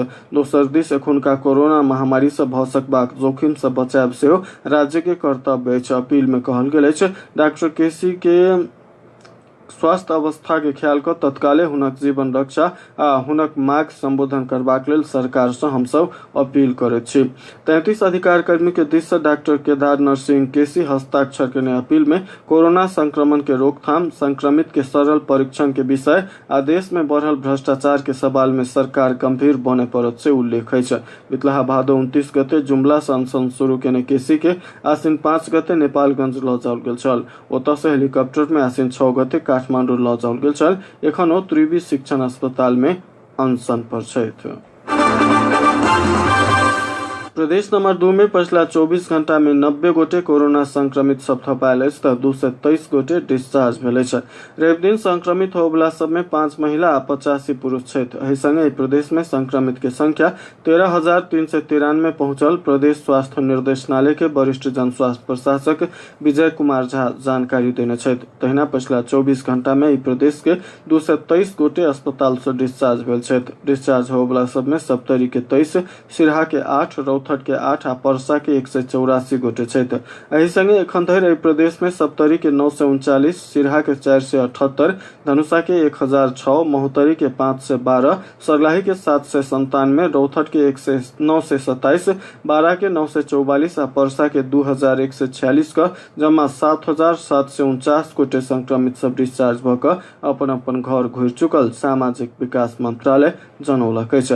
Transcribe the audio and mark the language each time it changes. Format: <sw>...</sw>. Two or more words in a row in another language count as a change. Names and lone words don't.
<mai>दोसर दिस एखुनका कोरोना महामारी से भ सकबाक जोखिम से बचाव सेहो राज्य के कर्तव्य अछि। अपील में कहल गेल अछि डॉक्टर केसी के स्वास्थ्य अवस्था के ख्याल कर तत्काले हुनक जीवन रक्षा आ हुनक मांग संबोधन करबाक लेल सरकार से हम सब अपील करैत छी। 33 अधिकार कर्मी के दिश से डॉक्टर केदार नरसिंह केसी हस्ताक्षर करने अपील में कोरोना संक्रमण के रोकथाम, संक्रमित के सरल परीक्षण के विषय आ देश में बढ़ल भ्रष्टाचार के सवाल में सरकार गंभीर बने पड़त से उल्लेख है। बितलाहा भादो 29 गते जुमला से अनशन शुरू केने केसी के आसिन 5 गते नेपालगंज ल जाओल गेल छल। ओतऽ से हेलीकॉप्टर में आसिन 6 गते काठमांडू ल जाओल गेल छल। एखन ओ त्रिवी शिक्षण अस्पताल में अनशन पर छथि। प्रदेश नंबर 2 में पिछला 24 घंटा में 90 गोटे कोरोना संक्रमित सब थपायल तो 223 गोटे डिस्चार्ज भेल। रवि दिन संक्रमित होबला सब में 5 महिला आ 85 पुरुष छथि। एहि संगे प्रदेश में संक्रमित के संख्या 13,393 पहुंचल। प्रदेश स्वास्थ्य निर्देशनालय के वरिष्ठ जन स्वास्थ्य प्रशासक विजय कुमार झा जानकारी देने छथि। तहिना पिछला 24 घंटा में प्रदेश के 223 गोटे अस्पताल से डिस्चार्ज भेल छथि। डिस्चार्ज होबला सब में सप्तरी के 23, सिरहा के 8, रौथट के 8 आ परसा के 184 गोटे छथि। एहि संगे एखन धरि प्रदेश में सप्तरी के 939, सिरहा के 478, धनुषा के 1006, महोत्तरी के 512, सरलाही के 797, रौथट के 927, बारा के 944 आ परसा के 2146 का जमा 7,749 गोटे संक्रमित सब डिस्चार्ज भ क अपन अपन घर घुरि चुकल सामाजिक विकास मंत्रालय जनौलक अछि।</mai>